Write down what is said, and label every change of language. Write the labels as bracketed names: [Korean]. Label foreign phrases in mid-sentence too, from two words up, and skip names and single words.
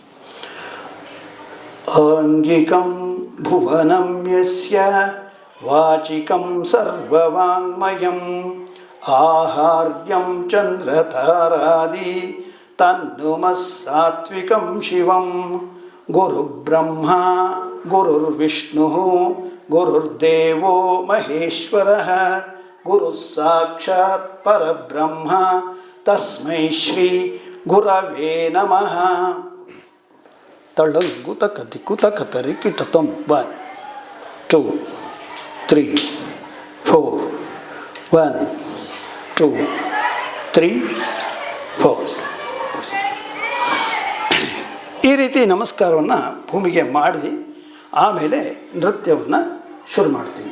[Sanskrit] ಆಂಗಿಕಂ ಭುವನಂ ಯಸ್ಯ ವಾಚಿಕಂ ಸರ್ವವಾಂಗ್ಮಯಂ ಆಹಾರ್ಯಂ ಚಂದ್ರತಾರಾದಿ ತನ್ನುಮಃ ಸಾತ್ವಿಕಂ ಶಿವಂ ಗುರುಬ್ರಹ್ಮ ಗುರುರ್ವಿಷ್ಣು ಗುರುರ್ದೇವೋ ಮಹೇಶ್ವರಃ ಗುರುಃ ಸಾಕ್ಷಾತ್ ಪರಬ್ರಹ್ಮ ತಸ್ಮೈ ಶ್ರೀ ಗುರವೇ ನಮಃ. ತಳ್ಳಂಗು ತಕ ದಿಕ್ಕು ತಕ ತರಿ ಕಿಟತಂ 1 2 3 4 1 2 3 4. [Kannada] ಈ ರೀತಿ ನಮಸ್ಕಾರವನ್ನು ಭೂಮಿಗೆ ಮಾಡಿ ಆಮೇಲೆ ನೃತ್ಯವನ್ನು ಶುರು ಮಾಡ್ತೀವಿ.